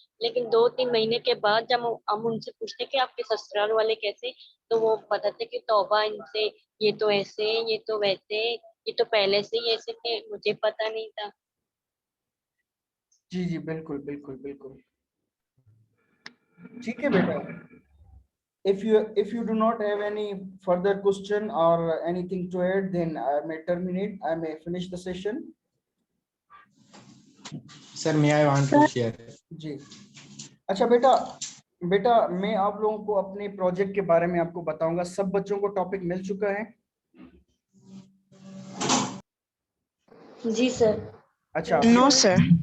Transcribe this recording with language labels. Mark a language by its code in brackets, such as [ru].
[hi] लेकिन 2-3 महीने के बाद जब हम उनसे पूछते कि आपके ससुराल वाले कैसे, तो वो बताते कि तौबा इनसे, ये तो ऐसे, ये तो वैसे, ये तो पहले से ही ऐसे थे, मुझे पता नहीं था। जी जी, बिल्कुल बिल्कुल बिल्कुल। ठीक है बेटा, [en] if you do not have any further question or anything to add, then I may finish the session. Sir, may I want to share? [hi] जी, अच्छा बेटा, बेटा मैं आप लोगों को अपने प्रोजेक्ट के बारे में आपको बताऊंगा। सब बच्चों को टॉपिक मिल चुका है? जी सर। अच्छा [en] No sir.